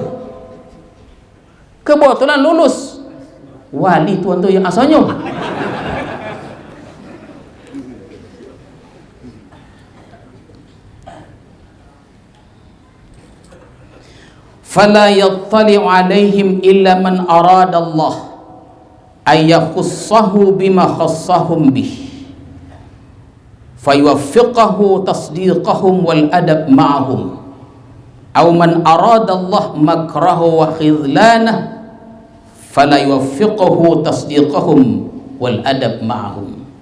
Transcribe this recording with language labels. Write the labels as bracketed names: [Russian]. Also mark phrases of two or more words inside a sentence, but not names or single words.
[Malay] Kebetulan lulus. Wali Tuhan tu yang asalnya. [Arabic] فلا يطلع عليهم إلا من أراد الله أن يخصه بما خصهم به. فيوفقه تصديقهم والأدب معهم أو من أراد الله مكره وخذلانه فلا يوفقه تصديقهم والأدب معهم.